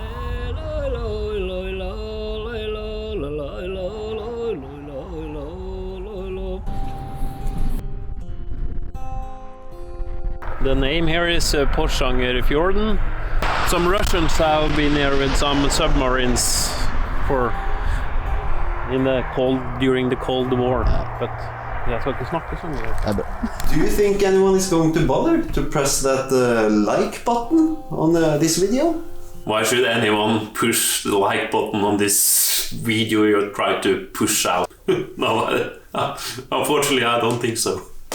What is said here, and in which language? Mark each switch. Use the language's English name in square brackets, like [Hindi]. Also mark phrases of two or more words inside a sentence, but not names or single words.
[English] The name here is Porsangerfjorden. Some Russians have been here with some submarines during the Cold War, but [Norwegian] jeg skal ikke snakke så mye. [English] Do you think anyone is going to bother to press that like button on this video? Why should anyone push the like button on this video you try to push out? No, unfortunately I don't think so.